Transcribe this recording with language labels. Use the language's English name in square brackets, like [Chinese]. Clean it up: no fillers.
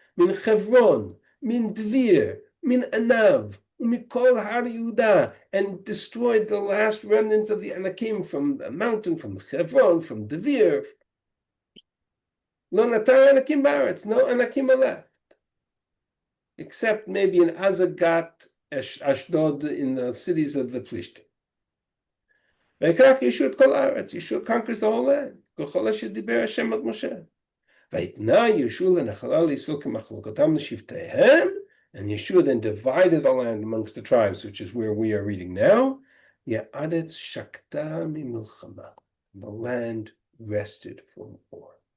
[Hebrew] Min Chevron, min Dvir, min Anav, Mikol Har Yehuda, [English] and destroyed the last remnants of the Anakim from the mountain, from Chevron, from Dvir. [Hebrew] Lo natar Anakim baretz, [English] no Anakim are left, except maybe in Azagat, Ashdod, in the cities of the Plishtim. [Hebrew] ויקח יהושע את כל הארץ, יהושע [English] conquers the whole land, [Hebrew] ככל אשר דיבר השם את משה. ויתנה יהושע לנחלה לישראל כמחלוקתם לשבטיהם, [English] and Yeshua then divided the land amongst the tribes, which is where we are reading now. [Hebrew] Ya'aretz shakta mimilchama. [English] The land rested from war.